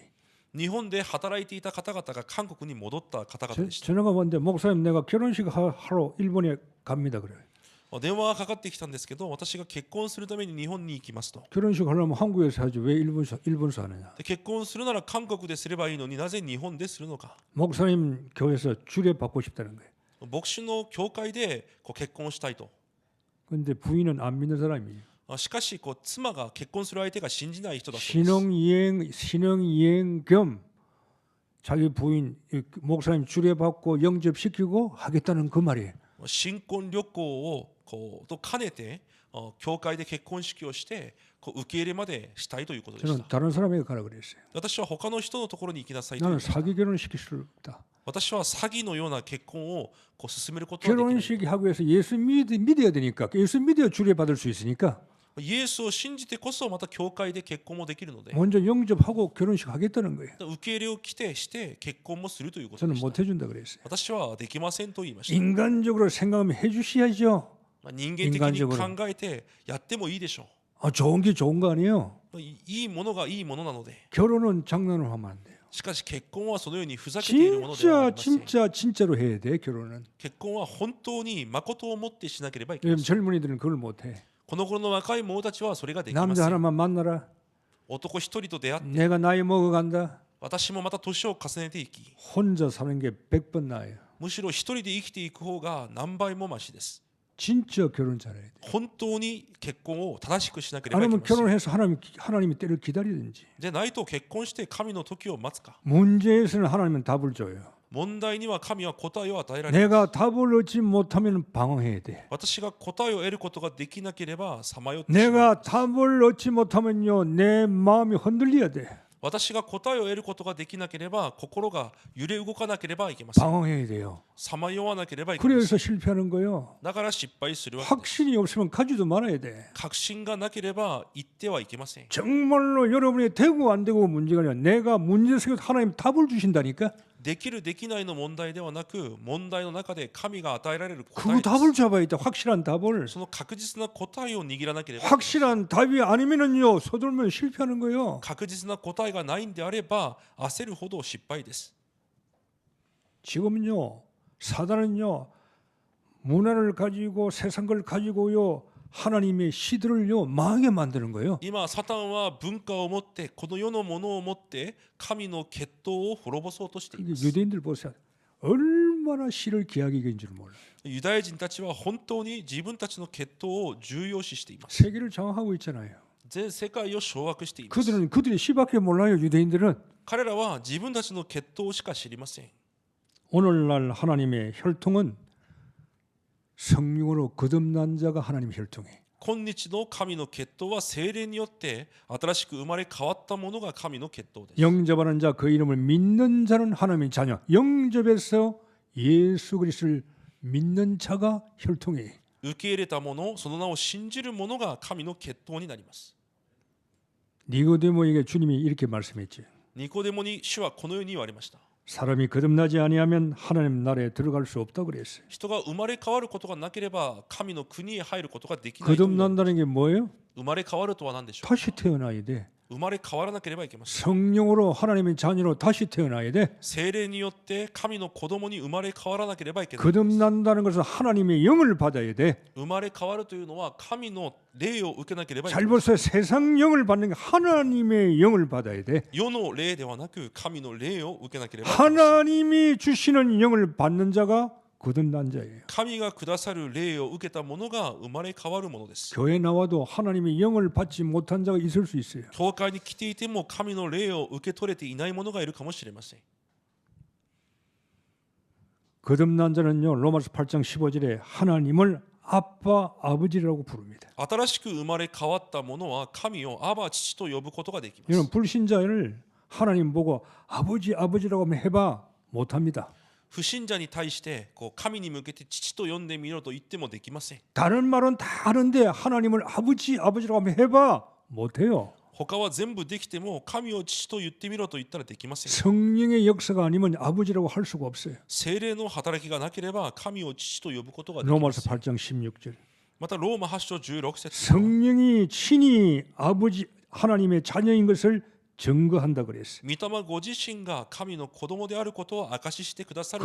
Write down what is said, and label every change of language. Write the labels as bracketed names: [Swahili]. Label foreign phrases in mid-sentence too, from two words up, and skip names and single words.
[Japanese] 日本で働いていた方々が韓国に戻った方々でした。 [Korean] 전화가 왔는데 목사님 내가 결혼식 하러 일본에 갑니다 그래요. [Japanese] 電話がかかってきたんですけど、私が結婚するために日本に行きますと。 [Korean] 결혼식 하려면 한국에서 하지 왜 일본에서 하느냐. [Japanese] で結婚するなら韓国ですればいいのになぜ日本でするのか。 [Korean] 목사님 교회에서 주례 받고 싶다는 거예요. [Japanese] 牧師の教会で結婚したいと。 [Korean] 근데 부인은 안 믿는 사람이에요. [Japanese] しかし妻が結婚する相手が信じない人だそうです。 [Korean] 신혼여행 겸 자기 부인 목사님 주례 받고 영접시키고 하겠다는 그 말이에요. [Japanese] 新婚旅行をと兼ねて教会で結婚式をして受け入れまでしたいということでし [Korean] 저는 [Japanese] た。 [Korean] 다른 사람에게 가라 그랬어요. [Japanese] 私は他の人のところに行きなさいと [Korean] 나는 [Japanese] 言いました。 [Korean] 사기 결혼을 시킬 수 없다. [Japanese] 私は詐欺のような結婚を進めることはできない。 [Korean] 결혼식 하기 위해서 예수 믿어야 되니까 예수 믿어야 주례 받을 수 있으니까 [Japanese] イエスを信じてこそまた教会で結婚もできるので、 [Korean] 먼저 영접하고 결혼식 하겠다는 거예요. [Japanese] 受け入れをして結婚もするということ [Korean] 저는 [Japanese] でした。 [Korean] 못 해준다 그랬어요. [Japanese] 私はできませんと言いました。 [Korean] 인간적으로 생각하면 해주셔야죠. [Japanese] 人間的に考えてやってもいいでしょ [Korean] 좋은 게 좋은 거 아니에요. [Japanese] う。いいものがいいものなので。 [Korean] 결혼은 장난을 하면 안 돼요. [Japanese] しかし結婚はそのようにふざけているものではありません。 [Korean] 진짜로 해야 돼 결혼은. [Japanese] 結婚は本当に誠をもってしなければいけ [Korean] 요즘 [Japanese] ません。 [Korean] 젊은이들은 그걸 못 해. [Japanese] この頃の若い者たちはそれができま [Korean] 남자 [Japanese] せん。 [Korean] 하나만 만나라. [Japanese] 男一人と出会って [Korean] 내가 나이 먹어간다. [Japanese] 私もまた年を重ねていき、 [Korean] 혼자 사는 게 100번 나아요. [Japanese] むしろ一人で生きていく方が何倍もマシです。 [Korean] 진짜 결혼 잘해야 돼. [Japanese] 本当に結婚を正しくしなければいけ [Korean] 아니면 [Japanese] ません。 [Korean] 결혼해서 하나님이 때를 기다리든지. [Japanese] でないと結婚して神の時を待つか。 [Korean] 문제에서는 하나님은 답을 줘요. [Japanese] 問題には神は答えを与えられます。 [Korean] 내가 답을 얻지 못하면 방황해야 돼. [Japanese] 私が答えを得ることができなければさまよってしまう。 [Korean] 내가 답을 얻지 못하면요, 내 마음이 흔들려야 돼. [Japanese] 私が答えを得ることができなければ心が揺れ動かなければいけません。 [Korean] 방황해야 돼요. [Japanese] さまよわなければいけません。 [Korean] 그래서 실패하는 거예요. [Japanese] だから失敗するわけです。 [Korean] 확신이 없으면 가지도 말아야 돼. [Japanese] 確信がなければ言ってはいけません。 [Korean] 정말로 여러분이 되고 안 되고 문제가 아니라 내가 문제 속에서 하나님 답을 주신다니까. [Japanese] できるできないの問題ではなく問題の中で神が与えられる答 [Korean] 그 [Japanese] えで [Korean] 답을 [Japanese] す。 [Korean] 잡아야 돼. 확실한 답을. [Japanese] その確実な答えを握らなければいけません。 [Korean] 확실한 답이 아니면은요, 서둘면 실패하는 거예요. [Japanese] 確実な答えがないんであれば焦るほど失敗です。 [Korean] 지금은요, 사단은요, 문화를 가지고 세상 걸 가지고요, 하나님의 시들을요 망하게 만드는 거예요. [Japanese] 今サタンは文化を持ってこの世のものを持って神の血統を滅ぼそうとしていま [Korean] 이게 [Japanese] す。 [Korean] 유대인들 보세요. 얼마나 시를 귀하게 여긴 줄 몰라요. [Japanese] ユダヤ人たちは本当に自分たちの血統を重要視しています。 [Korean] 세계를 장악하고 있잖아요. [Japanese] 全世界を掌握しています。 [Korean] 그들이 시밖에 몰라요. 유대인들은. [Japanese] 彼らは自分たちの血統しか知りません。 [Korean] 오늘날 하나님의 혈통은 성령으로 거듭난 자가 하나님의 혈통이에요. [Japanese] 今日の神の血統は聖霊によって新しく生まれ変わったものが神の血統です。 [Korean] 영접하는 자 그 이름을 믿는 자는 하나님의 자녀. 영접해서 예수 그리스도를 믿는 자가 혈통이에요. [Japanese] 受け入れたもの、その名を信じるものが神の血統になります。 [Korean] 니고데모에게 주님이 이렇게 말씀했지. [Japanese] ニコデモに主はこのように言われました。 [Korean] 사람이 거듭나지 아니하면 하나님 나라에 들어갈 수 없다 그랬어요. [Japanese] 人が生まれ変わることがなければ神の国へ入ることができないという。 [Korean] 거듭난다는 게 뭐예요? [Japanese] 生まれ変わるとは何でしょう。 [Korean] 다시 태어나야 돼. [Japanese] 生まれ変わらなければいけません。 [Korean] 성령으로 하나님의 자녀로 다시 태어나야 돼. [Japanese] 聖霊によって神の子供に生まれ変わらなければいけない。 [Korean] 거듭난다는 것은 하나님의 영을 받아야 돼. [Japanese] 生まれ変わるというのは神の霊を受けなければいけ [Korean] 잘 [Japanese] ない。 [Korean] 보세요. 세상 영을 받는 게 하나님의 영을 받아야 돼. [Japanese] 世の霊ではなく神の霊を受けなければいけません。 [Korean] 하나님이 주시는 영을 받는 자가 거듭난 자예요. [Japanese] 神がくださる霊を受けたものが生まれ変わるものです。 [Korean] 교회 나와도 하나님의 영을 받지 못한 자가 있을 수 있어요. [Japanese] 教会に来ていても神の霊を受け取れていない者がいるかもしれません。 [Korean] 거듭난 자는요. 로마서 8장 15절에 하나님을 아빠 아버지라고 부릅니다. [Japanese] 新しく生まれ変わった者は神をアバ父と呼ぶことができます。 [Korean] 이런 불신자를 하나님 보고 아버지라고 하면 해봐 못합니다. [Japanese] 不信者に対して神に向けて父と呼んでみろと言ってもできません。 [Korean] 다른 말은 다 하는데 하나님을 아버지라고 하면 해봐 못해요. [Japanese] 他は全部できても神を父と言ってみろと言ったらできません。 [Korean] 성령의 역사가 아니면 아버지라고 할 수가 없어요. [Japanese] 聖霊の働きがなければ神を父と呼ぶことができま [Korean] 로마서 [Japanese] せん。 [Korean] 8장 16절. [Japanese] またローマ8章16節 [Korean] 성령이 친히 아버지 하나님의 자녀인 것을 증거한다 그랬어요. [Japanese] 御霊ご自身が神の子供であることを証ししてくださる。